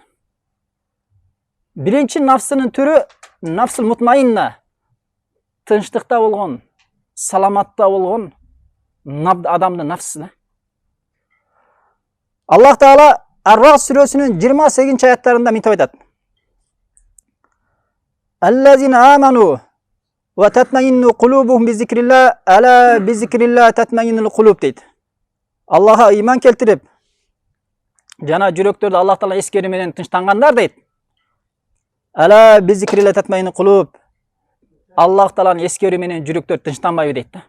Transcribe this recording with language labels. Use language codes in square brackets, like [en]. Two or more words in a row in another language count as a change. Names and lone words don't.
[ky] Биринчи нафсынын түрү [ar] النفس المطمئنة, [ky] тынчтыкта болгон, саламатта болгон адамдын нафсысы да. Аллах Таала Ар-Рад сүрөсүнүн 28 аяттарында мынтип айтат. [ar] الذين آمنوا وتطمئن قلوبهم بذكر الله ألا بذكر الله تطمئن القلوب дейт. [ky] Аллаха ыйман келтирип, жана жүрөктөрдү Аллах Таала эскерүү менен тынчтангандар дейт. [ar] ألا بذكر الله تطمئن القلوب. [ky] Аллах Тааланын эскерүү менен жүрөктөр тынчтанбайбы дейт да.